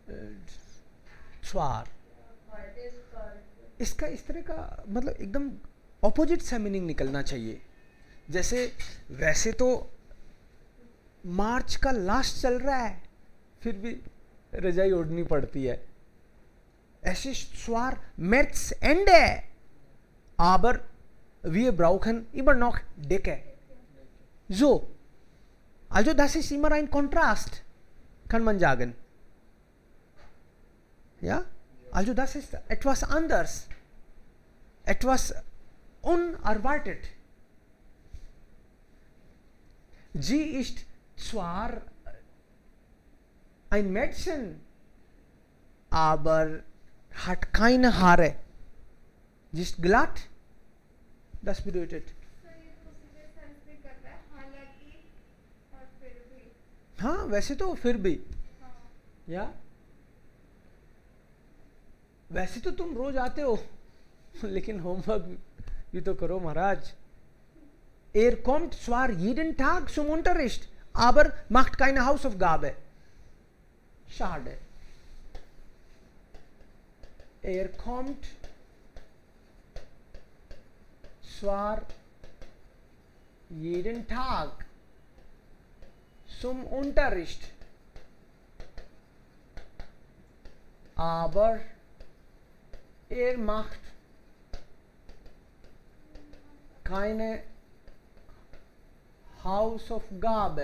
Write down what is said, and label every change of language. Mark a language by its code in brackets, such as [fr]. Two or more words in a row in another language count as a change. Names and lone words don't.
[de] स्वार Heute ist falsch. [hi] इसका इस तरह का मतलब एकदम ऑपोजिट सा मीनिंग निकलना चाहिए। जैसे वैसे तो मार्च का लास्ट चल रहा है, फिर भी रजाई ओढ़नी पड़ती है। [de] Es ist zwar März Ende, aber wir brauchen immer noch Decke. So, also das ist immer ein Kontrast, kann man sagen. Ja, also das ist etwas anders, etwas unerwartet. Sie ist zwar ein Mädchen, aber hat keine Haare. Sie ist glatt. Das bedeutet. [hi] हाँ वैसे तो फिर भी या वैसे तो तुम रोज आते हो लेकिन होमवर्क भी तो करो महाराज. [de] kommt zwar jeden Tag zum Unterricht, aber macht keine Hausaufgabe. Schade. Kommt zwar jeden Tag zum Unterricht, aber macht keine Hausaufgabe.